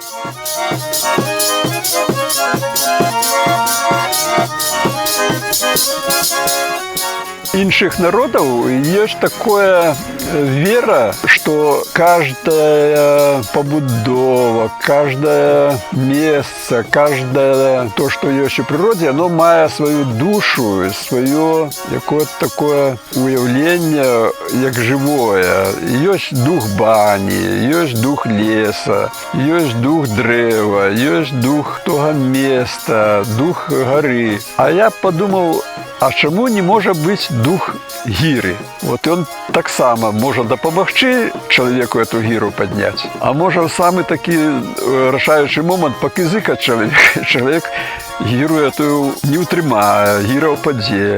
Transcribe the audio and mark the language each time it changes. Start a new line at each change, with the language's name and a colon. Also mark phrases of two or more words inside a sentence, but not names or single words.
Russian: Іншых народов есть такая вера, что каждая побудова, каждое место, каждое то, что есть в природе, оно
Ukrainian: має свою душу,
Russian: свое какое-то такое уявление, как живое. Есть дух бани, есть дух леса, есть дух древа, есть дух того места, дух горы. А я подумал,
Ukrainian: а чому не може бути дух гіри? От він так само може допомогти чоловіку цю гіру підняти, а може в самий такий вирішаючий момент покизикати чоловіка. Чоловік гіру цю не утримає, гіра впаде.